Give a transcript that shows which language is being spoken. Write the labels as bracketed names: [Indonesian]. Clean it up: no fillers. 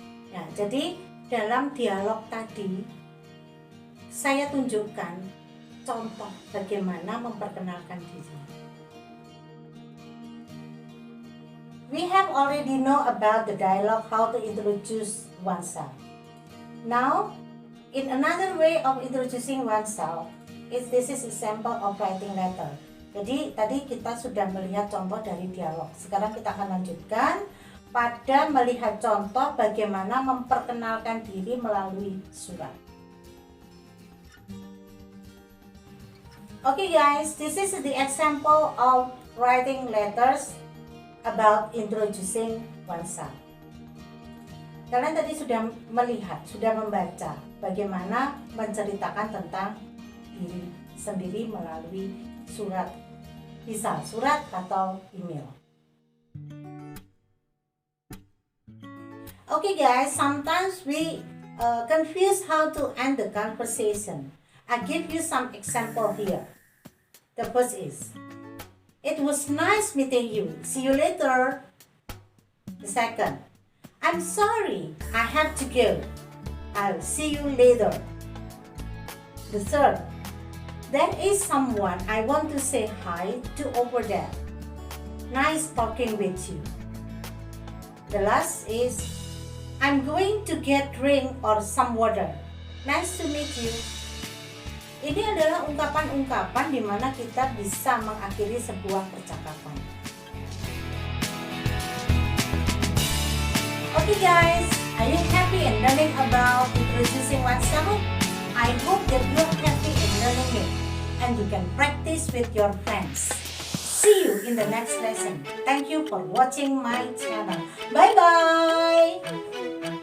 [Indonesian] Nah, jadi dalam dialog tadi saya tunjukkan contoh bagaimana memperkenalkan diri. [English] We have already know about the dialogue how to introduce oneself. Now, in another way of introducing oneself, this is example of writing letter. [Indonesian] Jadi tadi kita sudah melihat contoh dari dialog. Sekarang kita akan lanjutkan pada melihat contoh bagaimana memperkenalkan diri melalui surat. [English] Okay guys, this is the example of writing letters about introducing oneself. [Indonesian] Kalian tadi sudah melihat, sudah membaca bagaimana menceritakan tentang diri sendiri melalui surat, bisa surat atau email. [English] Okay guys, sometimes we confuse how to end the conversation. I give you some example here. The first is, it was nice meeting you. See you later. The second, I'm sorry, I have to go. I'll see you later. The third, there is someone I want to say hi to over there. Nice talking with you. The last is, I'm going to get drink or some water. Nice to meet you. [Indonesian] Ini adalah ungkapan-ungkapan di mana kita bisa mengakhiri sebuah percakapan. [English] Okay guys, are you happy in learning about introducing oneself? I hope that you are happy in learning it and you can practice with your friends. See you in the next lesson. Thank you for watching my channel. Bye bye.